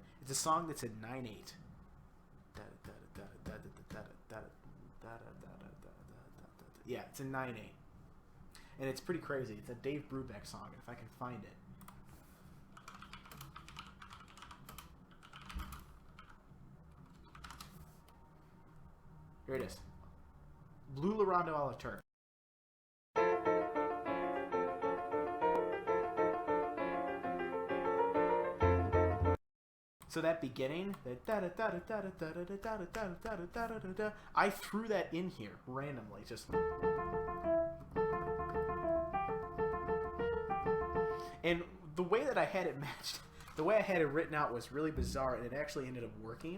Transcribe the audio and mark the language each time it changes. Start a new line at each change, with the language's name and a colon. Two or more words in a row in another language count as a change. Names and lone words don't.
English: It's a song that's in 9/8. Yeah, it's in 9/8. And it's pretty crazy. It's a Dave Brubeck song, if I can find it. Here it is. Blue Lorando a la Turk. So that beginning, I threw that in here randomly, just. And the way that I had it matched, the way I had it written out was really bizarre, and it actually ended up working.